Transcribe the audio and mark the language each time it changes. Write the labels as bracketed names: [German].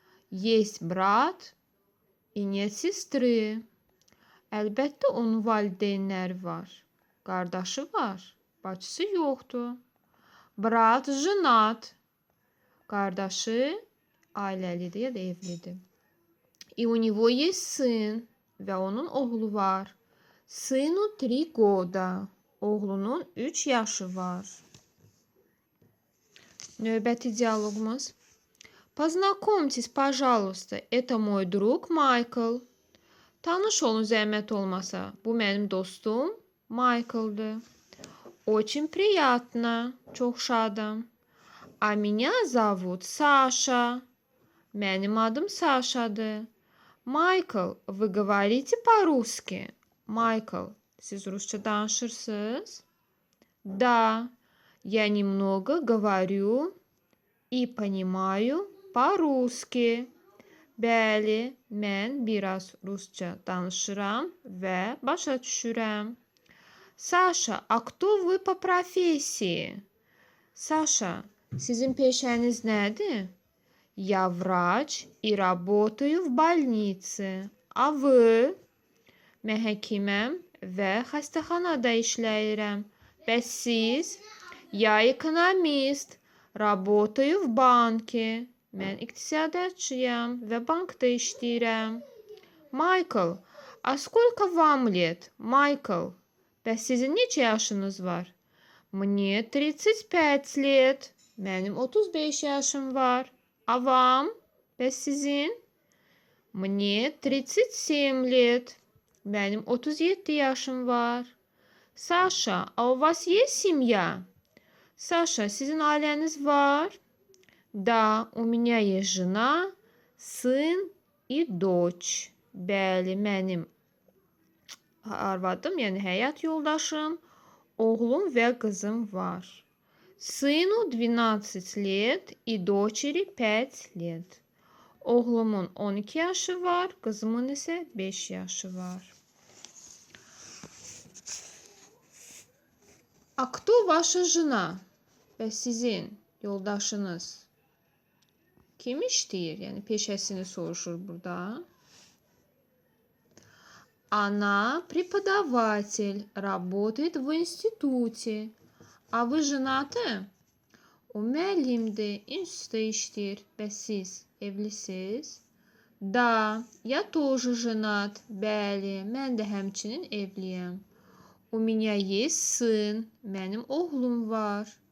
[Russian] Есть брат и нет сестры. [Azerbaijani] Əlbəttə onun valideynləri var. Qardaşı var, bacısı yoxdur. [Russian] Brat женат. [Azerbaijani] Qardaşı ailəlidir ya da evlidir. [Russian] И у него есть сын. [Azerbaijani] Və onun oğlu var. [Russian] Сыну 3 года. [Azerbaijani] Oğlunun 3 yaşı var. Növbəti dialoqumuz. [Russian] Познакомьтесь, пожалуйста, это мой друг Майкл. [Azerbaijani] Tanış olun zəhmət olmasa. Bu mənim dostum Michael'dır. [Russian] Очень приятно. [Azerbaijani] Çox şadam. [Russian] А меня зовут Саша. [Azerbaijani] Mənim adım Saşadır. [Russian] Michael, вы говорите по-русски? [Azerbaijani] Michael, siz rusça danışırsınız? [Russian] Да, я немного говорю и понимаю по-русски. [Azerbaijani] Bəli, mən biraz rusça danışıram və başa düşürəm. [Russian] Саша, а кто вы по профессии? [Azerbaijani] Саша, sizin peşəniz nədir? [Russian] Я врач и работаю в больнице. А вы? [Azerbaijani] Mən həkiməm və xəstəxanada işləyirəm. Bəs siz? [Russian] Я экономист. Работаю в банке. [Azerbaijani] Mən iqtisadiyyatçıyam və bankda işləyirəm. [Russian] Michael, а сколько вам лет? [Azerbaijani] Michael, Bəs sizin neçə yaşınız var? [Russian] Мне 35 лет. [Azerbaijani] Mənim 35 yaşım var. [Russian] А вам? [Azerbaijani] Bəs sizin? [Russian] Мне 37 лет. [Azerbaijani] Mənim 37 yaşım var. [Russian] Саша, а у вас есть семья? [Azerbaijani] Саша, sizin ailəniz var? [Russian] Да, у меня есть жена, сын и дочь. [Azerbaijani] Bəli, mənim arvadım, yəni həyat yoldaşım, oğlum və qızım var. [Russian] Сыну 12 лет и дочери 5 лет. [Azerbaijani] Oğlumun 12 yaşı var, qızımın isə 5 yaşı var. [Russian] А кто ваша жена? [Azerbaijani] Və sizin yoldaşınız kim işləyir? Yəni peşəsini soruşur burada. [Russian] Она преподаватель, работает в институте. А вы женаты? [Azerbaijani] O müəllimdir, institutda işləyir. Bəs siz evlisiniz? [Russian] Да, я тоже женат. [Azerbaijani] Bəli, mən də həmçinin evliyəm. [Russian] У меня есть сын. [Azerbaijani] Mənim oğlum var.